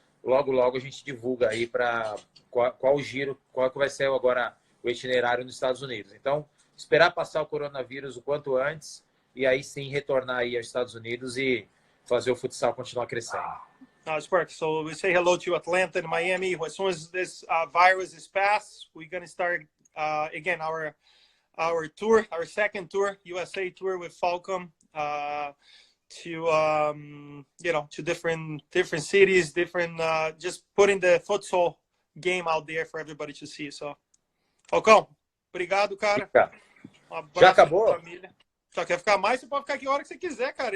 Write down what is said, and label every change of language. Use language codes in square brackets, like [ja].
[pt] Logo a gente divulga aí para qual o giro, qual que vai ser agora o itinerário nos Estados Unidos. Então, esperar passar o coronavírus o quanto antes, e aí sim retornar aí aos Estados Unidos e fazer o futsal continuar crescendo. [en] It's perfect. So we say hello to Atlanta and Miami. As soon as this virus is passed, we're going to start again our tour, our second tour, USA tour with Falcon, to different cities, just putting the futsal game out there for everybody to see. [pt] So, Falcão, obrigado, cara. Um abraço. Já acabou? Família. Só quer ficar mais, você pode ficar aqui a hora que você quiser, cara.